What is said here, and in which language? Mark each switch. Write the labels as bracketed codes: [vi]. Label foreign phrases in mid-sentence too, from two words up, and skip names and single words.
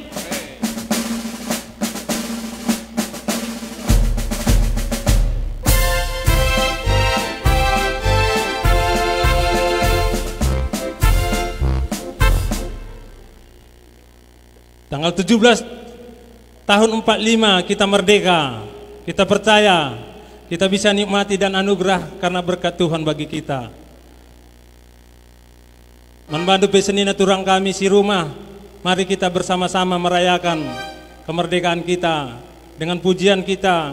[id] Tanggal 17 tahun 45 kita merdeka. Kita percaya kita bisa nikmati dan anugerah karena berkat Tuhan bagi kita. [btx] Manbandu pesenina turang kami si rumah, [id] mari kita bersama-sama merayakan kemerdekaan kita dengan pujian kita.